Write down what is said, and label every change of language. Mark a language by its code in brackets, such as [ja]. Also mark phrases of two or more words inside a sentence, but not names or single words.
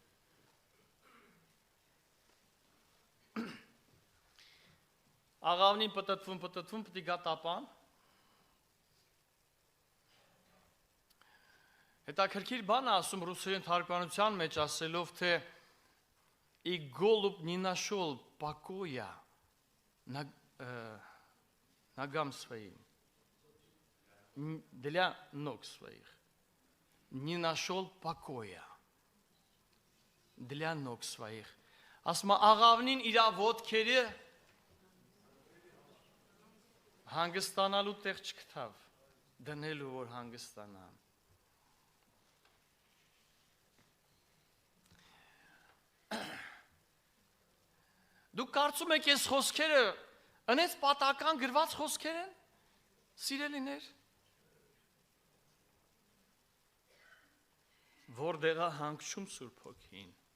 [hy] աղավնին պտտվում, պտի գա տապան, հետաքրքիր բան է ասում ռուսերեն թարգմանության մեջ ասելով, թե [ru] «И голубь не нашел покоя ногам своим, для ног своих, не нашел покоя». Для ног своих. [hy] Ասма աղավնին իրա ոտքերը հանգստանալու տեղ չգտավ, դնելու որ հանգստանա։ Դուք կարծում եք այս խոսքերը ընես պատական գրված խոսքեր են, սիրելիներ, որտեղ է հանգչում Սուրբ Հոգին։